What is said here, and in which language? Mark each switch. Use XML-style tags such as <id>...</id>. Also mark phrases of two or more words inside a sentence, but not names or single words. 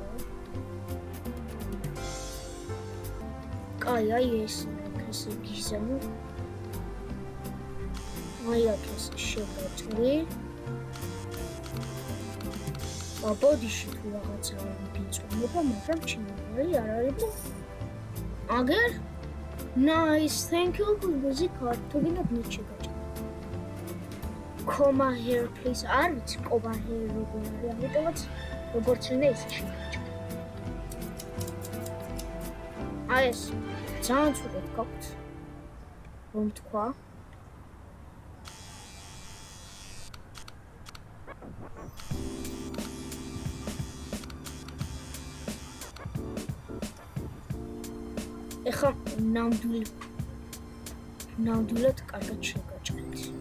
<ka>კაი, აი ესე გიზამო. აი აქ ეს შეგაჭრი. ბოდიში თუ რაღაცა გიწვნება, მაგრამ ჩინური არ არის. აგერ?</ka> <en>Nice, thank you for the card.</en> <ka>თუ გინდათ მე შეგაჭრი.</ka> <en>Comma here please.</en> <ka>არ ვიცი</ka> <en>comma here</en> <ka>როგორ არის, ამიტომაც როგორც უნდა ისე შეგაჭრი. აი ეს ძალიან ცუდად გაქვს. რომ თქვა. ეხლა ნამდვილად კარგად შეგაჭრეთ.</ka>